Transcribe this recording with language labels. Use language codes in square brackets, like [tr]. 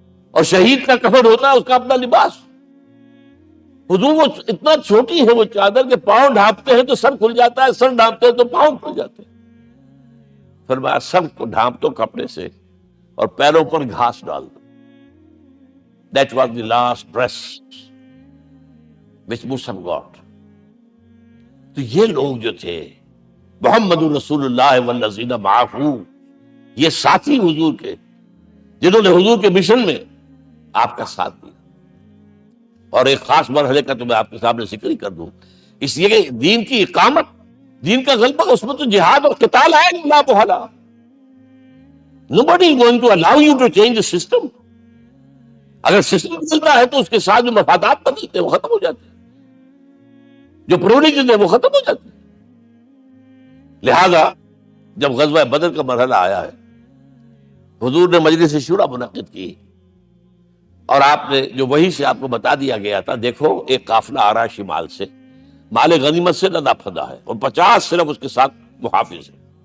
[ur] اور شہید کا کفن ہوتا ہے اس کا اپنا لباس. حضور وہ اتنا چھوٹی ہے وہ چادر کہ پاؤں ڈھانپتے ہیں تو سر کھل جاتا ہے، سر ڈھانپتے ہیں تو پاؤں کھل جاتے ہیں. فرمایا سر کو ڈھانپ دو کپڑے سے اور پیروں پر گھاس ڈال دو. [en] That was the last dress which Musab got. [ur] تو یہ لوگ جو تھے [ar] محمد رسول اللہ والذین معہ، [ur] یہ ساتھی حضور کے جنہوں نے حضور کے مشن میں آپ کا ساتھ دیا. اور ایک خاص مرحلے کا تو میں آپ کے سامنے ذکر ہی کر دوں، اس لیے کہ دین کی اقامت، دین کا غلبہ، اس میں تو جہاد اور قتال آئے گا لا محالہ. [en] Nobody is going to allow you to change the system. [ur] اگر سسٹم چلتا ہے تو اس کے ساتھ جو مفادات بدلتے ہیں وہ ختم ہو جاتے ہیں، جو پرولیجن ہے وہ ختم ہو جاتے ہیں. لہذا جب غزوہ بدر کا مرحلہ آیا ہے، حضور نے مجلس شورا منعقد کی اور آپ نے جو وحی سے آپ کو بتا دیا گیا تھا، دیکھو ایک قافلہ آ رہا ہے شمال سے، مال غنیمت سے لدا پھدا ہے اور 50 صرف اس کے ساتھ محافظ ہیں.